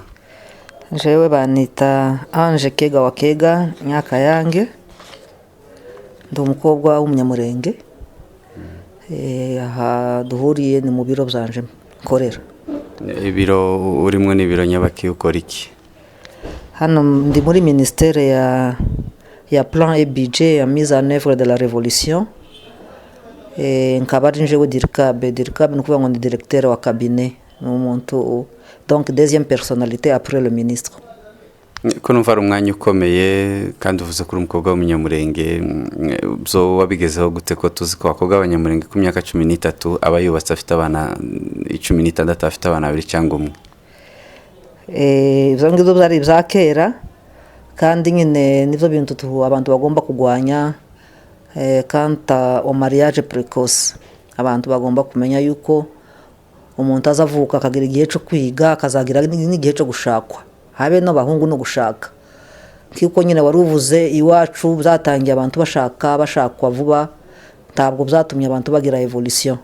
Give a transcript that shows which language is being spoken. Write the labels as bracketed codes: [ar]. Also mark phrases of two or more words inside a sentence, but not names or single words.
[rw] Jewe banita Kega wa Kega Nyakayange. Ndi umukobwa w'Umunyamurenge. Aha duhuriye ni mu biro byanje nkorera. Ibiro urimo ni biro nyabaki ukora iki? Hano ndi muri ministère ya [fr] plan et budget [rw] ya [fr] mise en œuvre de la révolution. [rw] Nkaba ari njewe DIRCAB ni ukuvuga ngo ndi directeur wa cabinet n'umuntu, [fr] donc deuxième personnalité après le ministre. [rw] Ko numva ari umwanya ukomeye kandi uvuze ko uri umukobwa w'Umunyamurenge, byo wabigezeho gute ko tuzi ko abakobwa b'Abanyamurenge ku myaka 13 aba yubatse afite abana 16 afite abana 2 cyangwa umwe? Ibyo ngibyo byari ibya kera kandi nyine nivyo bintu abantu bagomba kugwanya. [fr] Kanta au mariage précoce, [rw] abantu bagomba kumenya yuko umuntu azavuka akagira igihe cyo kwiga akazagira n'igihe cyo gushakwa, habe no bahungu no gushaka. Kiko nyine waruvuze iwacu byatangiye abantu bashakwa vuba, ntabwo byatumye abantu bagira evolution.